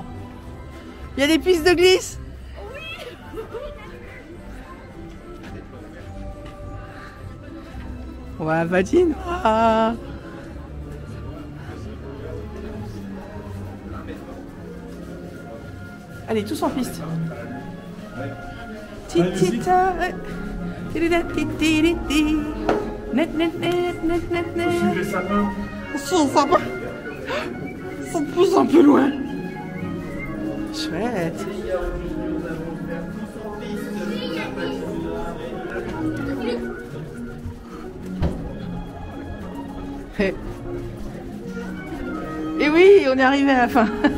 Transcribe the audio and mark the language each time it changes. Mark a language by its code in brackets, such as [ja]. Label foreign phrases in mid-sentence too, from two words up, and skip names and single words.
[fr] Il y a des pistes de glisse? Oui! Ouais, patinoire. Allez, tous en piste. Titita. Net, net, net, net, net, net. Les sapins. C'est sympa. Ça pousse un peu loin. Chouette. Et oui, on est arrivé à la fin.